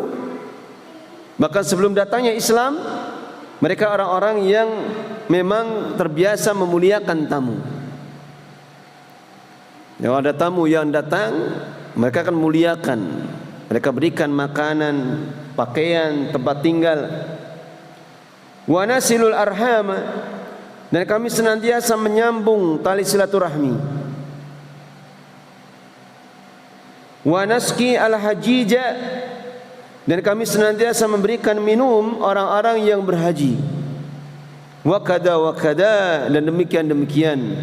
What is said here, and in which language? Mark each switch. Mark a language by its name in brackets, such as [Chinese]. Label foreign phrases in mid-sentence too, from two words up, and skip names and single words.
[Indonesian] Bahkan sebelum datangnya Islam, mereka orang-orang yang memang terbiasa memuliakan tamu. Kalau ada tamu yang datang, mereka akan muliakan. Mereka berikan makanan, pakaian, tempat tinggal. [Arabic] وَنَصِلُ الأَرْحَامَ, [Indonesian] dan kami senantiasa menyambung tali silaturahmi. [Arabic] وَنَسْقِي الحَجِيجَ, [Indonesian] dan kami senantiasa memberikan minum orang-orang yang berhaji. [Arabic] وَكَذَا, [Indonesian] dan demikian.